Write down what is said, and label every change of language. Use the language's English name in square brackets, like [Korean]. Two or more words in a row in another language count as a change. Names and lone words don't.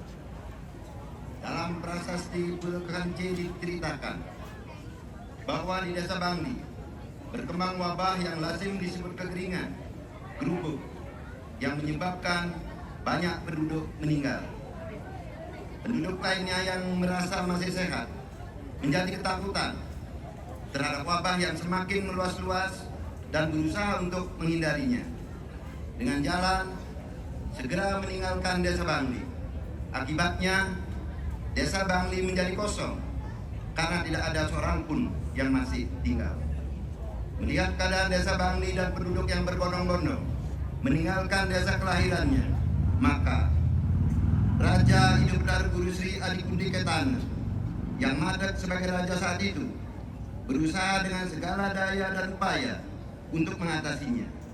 [Indonesian] Dalam prasasti Pulkance diceritakan bahwa di desa Bangli berkembang wabah yang lazim disebut kekeringan, gerubuk, yang menyebabkan banyak penduduk meninggal. Penduduk lainnya yang merasa masih sehat menjadi ketakutan terhadap wabah yang semakin meluas-luas dan berusaha untuk menghindarinya dengan jalan segera meninggalkan desa Bangli. Akibatnya desa Bangli menjadi kosong karena tidak ada seorang pun yang masih tinggal. Melihat keadaan desa Bangli dan penduduk yang berbondong-bondong meninggalkan desa kelahirannya, maka Raja Hidupdar Guru Sri Adikundi Ketana yang madat sebagai raja saat itu berusaha dengan segala daya dan upaya untuk mengatasinya.